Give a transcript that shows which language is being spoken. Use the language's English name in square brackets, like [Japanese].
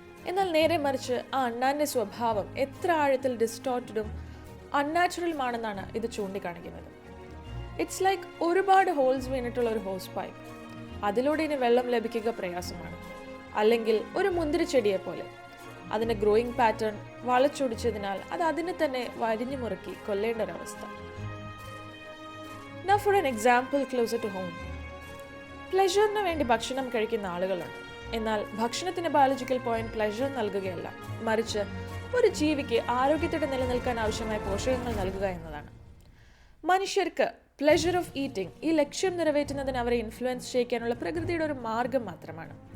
[Malayalam] എന്നാൽ നേരെ മറിച്ച് ആ അണ്ണാൻ്റെ സ്വഭാവം എത്ര ആഴത്തിൽ ഡിസ്റ്റോർട്ടഡും അൺനാച്ചുറലുമാണെന്നാണ് ഇത് ചൂണ്ടിക്കാണിക്കുന്നത്. [English] it's like [Malayalam] ഒരുപാട് ഹോൾസ് വീണിട്ടുള്ള ഒരു ഹോസ് പൈപ്പ്. അതിലൂടെ ഇനി വെള്ളം ലഭിക്കുക പ്രയാസമാണ്. അല്ലെങ്കിൽ ഒരു മുന്തിരിച്ചെടിയെ പോലെ അതിൻ്റെ ഗ്രോയിങ് പാറ്റേൺ വളച്ചൊടിച്ചതിനാൽ അത് അതിനെ തന്നെ വരിഞ്ഞു മുറുക്കി കൊല്ലേണ്ട ഒരവസ്ഥ. [English] Now for an example closer to home. [Malayalam] പ്ലഷറിന് വേണ്ടി ഭക്ഷണം കഴിക്കുന്ന ആളുകളുണ്ട്. എന്നാൽ ഭക്ഷണത്തിന് ബയോളജിക്കൽ പോയിന്റ് പ്ലഷർ നൽകുകയല്ല, മറിച്ച് ഒരു ജീവിക്ക് ആരോഗ്യത്തോടെ നിലനിൽക്കാൻ ആവശ്യമായ പോഷകങ്ങൾ നൽകുക എന്നതാണ്. മനുഷ്യർക്ക് പ്ലഷർ ഓഫ് ഈറ്റിംഗ് ഈ ലക്ഷ്യം നിറവേറ്റുന്നതിന് അവരെ ഇൻഫ്ലുവൻസ് ചെയ്യിക്കാനുള്ള പ്രകൃതിയുടെ ഒരു മാർഗം മാത്രമാണ്.